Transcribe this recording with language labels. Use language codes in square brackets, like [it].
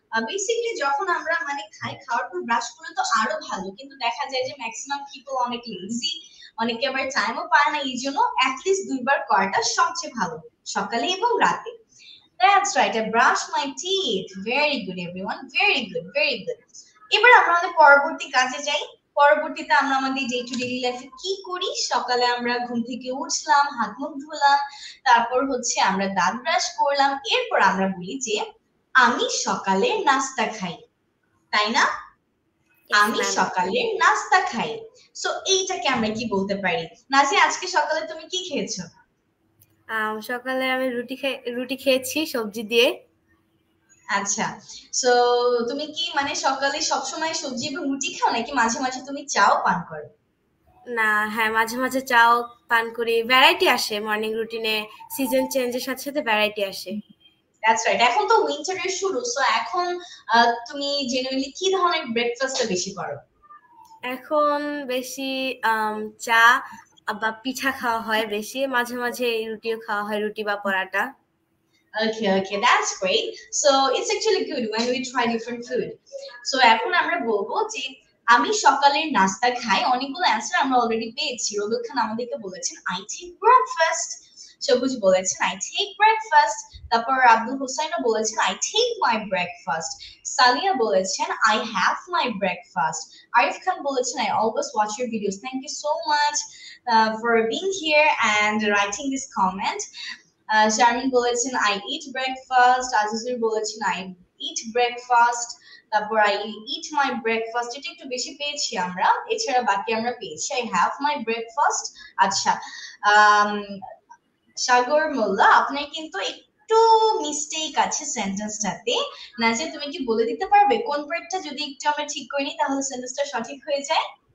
[bn] Basically যখন আমরা মানে খাওয়ার পর ব্রাশ করলে তো আরো ভালো, কিন্তু দেখা যায় যে ম্যাক্সিমাম পিপল অনেক লেজি, অনেকে আবার টাইমও পায় না, এই জন্য অ্যাটলিস্ট দুইবার করাটা সবচেয়ে ভালো, সকালে এবং রাতে। [en] That's right. I brush my teeth. Very good, everyone. Very good. Very good. [bn] এবার আমরা আমাদের পরবর্তী কাজে যাই। পরবর্তীতে আমরা আমাদের ডে টু ডে লাইফে কি করি? সকালে আমরা ঘুম থেকে উঠলাম, হাত মুখ ধুলাম, তারপর হচ্ছে আমরা দাঁত ব্রাশ করলাম, এরপর আমরা বলি যে আমি সকালের নাস্তা খাই, তাই না? আমি সকালের নাস্তা খাই। সো এইটাকে আমরা কি বলতে পারি? নাজি, আজকে সকালে তুমি কি খেয়েছো? সকালে আমি রুটি খেয়েছি সবজি দিয়ে। আচ্ছা, সো তুমি কি মানে সকালে সবসময় সবজি এবং রুটি খাও নাকি মাঝে মাঝে তুমি চাও পান করো? না, হ্যাঁ, মাঝে মাঝে চাও পান করি। ভ্যারাইটি আসে মর্নিং রুটিনে, সিজন চেঞ্জের সাথে সাথে ভ্যারাইটি আসে। [en] That's right. [bn] এখন তো উইন্টারের শুরু, সো এখন তুমি জেনারেলি কি ধরনের ব্রেকফাস্টটা বেশি করো? এখন বেশি চা বা পিঠা খাওয়া হয় বেশি, মাঝে মাঝে রুটিও খাওয়া হয়, রুটি বা পরাটা। [en] Okay, that's great. So it's actually good when we try different food. [bn] So এখন আমরা বলবো যে আমি সকালের নাস্তা খাই। অনেকগুলো অ্যান্সার আমরা অলরেডি পেয়েছি। রবিউল খান আমাদেরকে বলেছেন [en] I take breakfast. Sabuj বলেছেন I take breakfast. তারপর আব্দুল হোসাইনও বলেছেন I take my breakfast. Saliya বলেছেন I have my breakfast. Arif Khan বলেছেন I always watch your videos. Thank you so much for being here and writing this comment. Sharmin বলেছেন I eat breakfast. Azizur বলেছেন I eat breakfast. তারপর I eat my breakfast. [bn] এটা একটু বেশি পেয়েছি আমরা, এছাড়া বাকি আমরা পেয়েছি [en] I have my breakfast. [bn] আচ্ছা, সাগর মোল্লা, আপনার কিন্তু একটু মিস্টেক আছে সেন্টেন্সটাতে। নাজিয়া, তুমি কি বলে দিতে পারবে কোন ওয়ার্ডটা যদি একটু আমরা ঠিক করে নিই তাহলে সেন্টেন্সটা সঠিক হয়ে যায়?